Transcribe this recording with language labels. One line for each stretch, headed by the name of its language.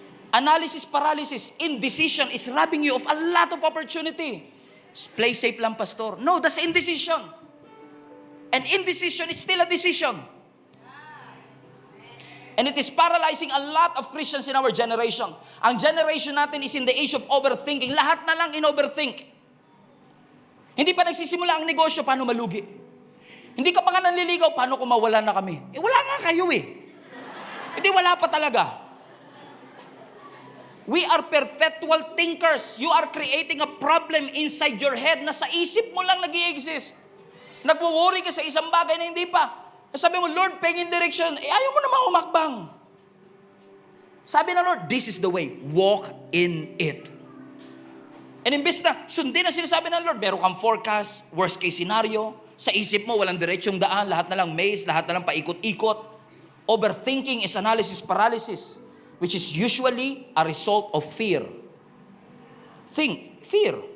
English: Analysis paralysis, indecision is robbing you of a lot of opportunity. Play safe lang, Pastor. No, that's indecision. And indecision is still a decision. And it is paralyzing a lot of Christians in our generation.
Filipino: Ang generation natin
English: is in the age of overthinking.
Filipino: Lahat na lang in-overthink. Hindi pa nagsisimula ang negosyo, paano malugi? Hindi ka pa nga nanliligaw, paano kung mawala na kami? Wala nga kayo eh. Hindi, wala pa talaga.
English: We are perpetual thinkers. You are creating a problem inside your head
Filipino: na sa isip mo lang nag-i-exist. Nagwo-worry ka sa isang bagay na hindi pa. Sabi mo, Lord, pengin direction. Ayaw mo naman humakbang. Sabi na
English: Lord, this is the way. Walk in it. And
Filipino: imbes na, sundin na sinasabi ng Lord, meron kang forecast,
English: worst case scenario.
Filipino: Sa isip mo, walang diretsyong daan, lahat na lang maze, lahat na lang paikot-ikot.
English: Overthinking is analysis paralysis, which is usually a result of fear. Think, fear.